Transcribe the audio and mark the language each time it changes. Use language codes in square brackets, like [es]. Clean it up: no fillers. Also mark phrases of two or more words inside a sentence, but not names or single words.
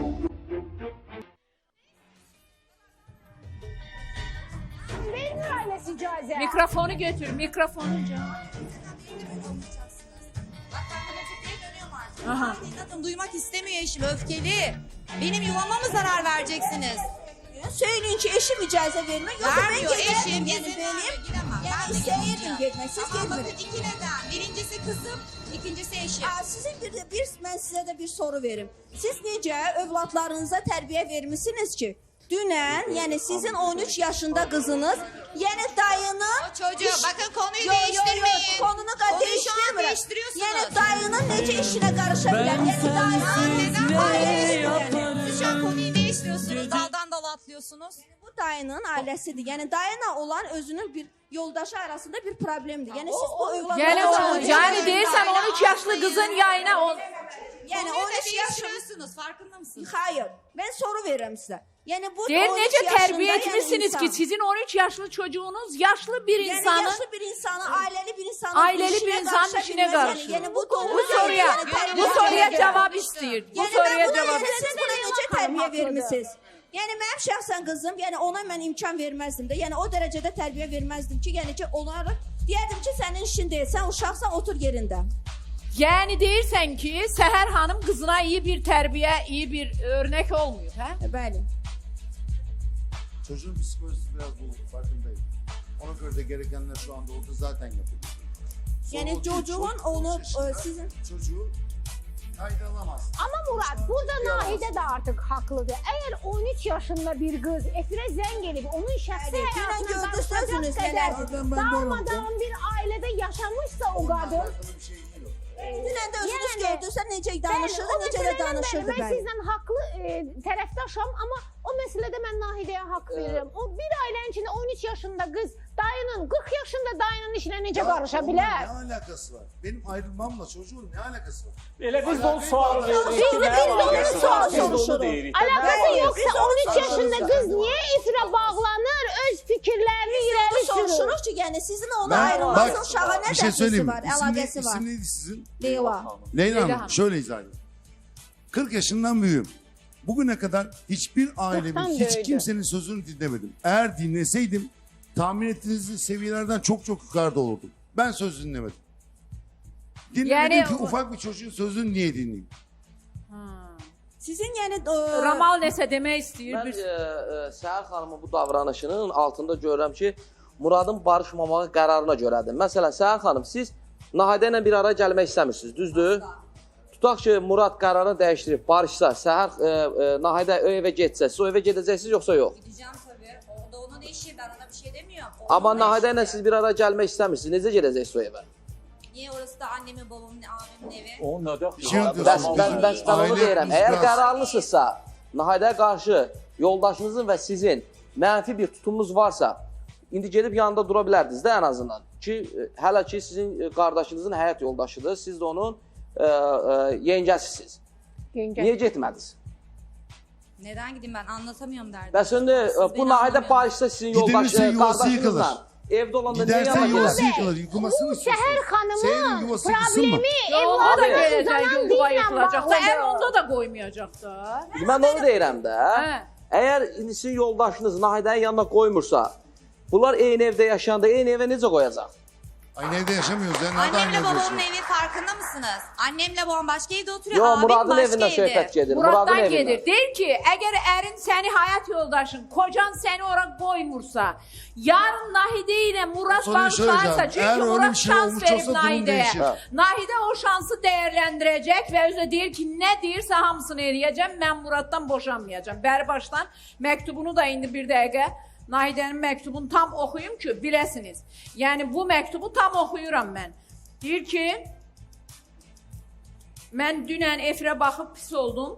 [az] Benim ailesi icazə. [tr] Mikrofonu götür, mikrofonu. Bak ben buna Türkiye'ye dönüyorum artık. Aha. Hakikaten duymak istemiyor eşim, öfkeli. Benim yuvama mı zarar vereceksiniz? [az] Söyleyin ki eşim icazə vermir. Yoxsa mən [tr] Vermiyor [az] gedərdim, eşim, yəni [tr] izin benim. vermiyor, gidemem. [az] Yəni [tr] Ben de [az] istəyirdim [tr] gideceğim. [az] getmək, siz [tr] Ama bakın [az] getmirsiniz. [tr] iki neden. Birincisi kızım, ikincisi eşim. [az] Sizin mən sizə də bir soru verim. Siz necə övladlarınıza tərbiyə vermisiniz ki, dünən, yəni sizin 13 yaşında qızınız, yəni dayını... [tr] O çocuğu, bakın konuyu Yo, yo, yo, değiştirmeyin. [az] konunu [tr] Konuyu şu an [az] değiştirmirəm. [tr] değiştiriyorsunuz. [az] Yəni dayının necə işinə qarışa bilər? Yəni dayının [tr] Neden [az] ailə işinə. [tr] Siz şu an konuyu değiştiriyorsunuz, daldan dala atlıyorsunuz. [az] Bu dayının ailəsidir. Yəni dayına olan özünün bir yoldaşı arasında bir problemdir. Yəni siz bu Yəni, övladlarınıza... yəni deyirsən 13 yaşlı qızın yayına... Yəni [tr] Konuyu [az] 13 da yaşında... [tr] değiştiriyorsunuz, farkında mısınız? Hayır. Ben soru [az] verirəm sizə. Yəni bu Deyir, 13 necə yaşında, tərbiyə yəni etmişsiniz ki, insan. sizin 13 yaşlı çocuğunuz yaşlı bir Yəni insanın... yaşlı bir insanı, ailəli bir insanın Ailəli işinə bir insanın qarışa işinə bilməz. qarışır. Yəni bu Bu soruya cavab istəyir. Bu Yəni soruya mən cavab buna siz buna necə tərbiyə Haqlıdır. vermisiniz? Yəni mənim şəxsən qızım, yəni ona mən imkan verməzdim də. Yəni o dərəcədə tərbiyə verməzdim ki, yəni ki onlara deyərdim ki, sənin işin deyil, sən uşaqsan, otur yerində. Yəni deyirsən ki, Səhər xanım qızına iyi bir tərbiyə, [tr] iyi bir örnek olmuyor, [az] hə? Bəli. [tr] Çocuğun psikolojisi biraz bozuk, farkındayım. Ona göre de gerekenler şu anda orada zaten yapılıyor. [az] Yəni çocuğun onu sizin... [tr] Çocuğu kayda alamaz. Ama Murat, burada Nahide de artık haklıdır. Eğer 13 yaşında bir kız efire zeng gelip onun şəxsi Evet, dünən hayatına [az] gördünüz [tr] karışacak [az] sözünüz [tr] kadar [az] neler. [tr] darmadağın bir ailede yaşamışsa o kadın. Alakalı bir şey değil o. [az] Dünən də özünüz Yəni, gördünüzsə necə danışırdı, necə də danışırdı [tr] Ben [az] bəli. [tr] sizden haklı tərəfdaşam ama o meselede ben Nahide'ye hak veririm. O bir ailenin içinde 13 yaşında kız dayının 40 yaşında dayının işine necə karışa onunla [az] bilər? [tr] Ne alakası var? Benim ayrılmamla çocuğun ne alakası var? [az] Elə biz də o sualı veririk. [tr] Biz de onun sualı [az] Biz də onu soruşuruq. deyirik. [tr] Alakası [az] Bəli, [tr] yoksa [az] biz onu [tr] 13 yaşında kız niye ifre bağlanır, öz fikirlerini ileri sürür? [az] Soruşuruq ki, yəni sizin ona [tr] Ben [az] ayrılmasının [tr] bak [az] uşağa nə [tr] bir şey [az] dəxlisi [tr] söyleyeyim. [az] var, əlaqəsi var? [tr] İsim neydi sizin? Leyla. Leyla Hanım. Hanım şöyle izah edeyim. 40 yaşından büyüğüm. Bugüne kadar hiçbir ailemin, Kırktan hiç büyüdü. kimsenin sözünü dinlemedim. Eğer dinleseydim tahmin ettiğiniz seviyelerden çok yukarıda olurdum. Ben söz dinlemedim. Dinlemedim Yani ki o- ufak bir çocuğun sözünü niye dinleyeyim? [az] Sizin yəni Ramal nəsə demək istəyir. Mən Bir... Səhər xanımın bu davranışının altında görürəm ki, Muradın barışmamağı qərarına görədir. Məsələn, Səhər xanım, siz Nahidə ilə bir ara gəlmək istəmirsiniz, düzdür? Tutaq ki, Murad qərarını dəyişdirib, barışsa, Səhər Nahidə o evə getsə, siz o evə gedəcəksiniz yoxsa yox? [tr] Gideceğim tabii. O da onun eşi, ben ona bir şey demiyorum. O [az] Amma [tr] onun [az] Nahidə [tr] eşi. [az] ilə siz bir ara gəlmək istəmirsiniz, necə gedəcəksiniz o evə? [tr] Niye orası da annemin, babamın, abimin evi? [az] O nədə? [tr] Bir şey diyorsun. [az] Bəs mən onu [tr] Aile [az] deyirəm. Əgər [tr] iflas. [az] qərarlısınızsa, Nahidəyə qarşı yoldaşınızın və sizin mənfi bir tutumunuz varsa, indi gedib yanında dura bilərdiniz də ən azından. Ki, hələ ki sizin qardaşınızın həyat yoldaşıdır, siz də onun yengəsisiniz. Niyə getmədiniz? [tr] Neden gideyim ben anlatamıyorum derdim. [az] Bəs indi Siz bu [tr] beni [az] Nahidə [tr] anlamıyorsunuz. [az] barışsa sizin [tr] Gidilirse yuvası yıkılır. [az] qardaşınızla evdə olanda niyə [tr] Giderse [az] yana [tr] yuvası [az] gedərsiniz? [tr] yıkılır. Yıkılmasını [az] Bu [tr] istiyorsunuz. Seher Seher'in Hanım'ın yuvası yıkılsın mı? [az] problemi O da evladının gələcək, uzanan yuva dinlə yıxılacaq da, bağlıdır. əl onda da qoymayacaq da. Mən onu deyirəm də. Hə. Əgər indi sizin yoldaşınız Nahidənin yanına qoymursa, bunlar eyni evdə yaşayanda eyni evə necə qoyacaq? [tr] Aynı evde yaşamıyoruz ya. Nerede aynı Annemle evde babamın yaşıyoruz? evi farkında mısınız? Annemle babam başka evde oturuyor, [az] Yo, [tr] abim [az] Muradın [tr] başka [az] evindən [tr] evde. [az] söhbət gedir. Muraddan Muradın gedir. evindən. Deyir ki, əgər ərin səni həyat yoldaşın, kocan səni ora qoymursa, yarın Nahidə ilə Murad [tr] Soruyu [az] barışarsa, [tr] söyleyeceğim. [az] çünki [tr] Eğer öyle [az] Murad [tr] bir şey [az] şans [tr] olmuş [az] verib [tr] olsa durum [az] Nahidəyə. [tr] değişir. [az] Nahidə o şansı dəyərləndirəcək və özü deyir ki, nə deyirsə hamısını eləyəcəm, mən Muraddan boşanmayacağam. Bəri başdan məktubunu da indi bir dəqiqə Nahidənin məktubunu tam oxuyum ki, biləsiniz. Yəni bu məktubu tam oxuyuram mən. Deyir ki, mən dünən efirə baxıb pis oldum.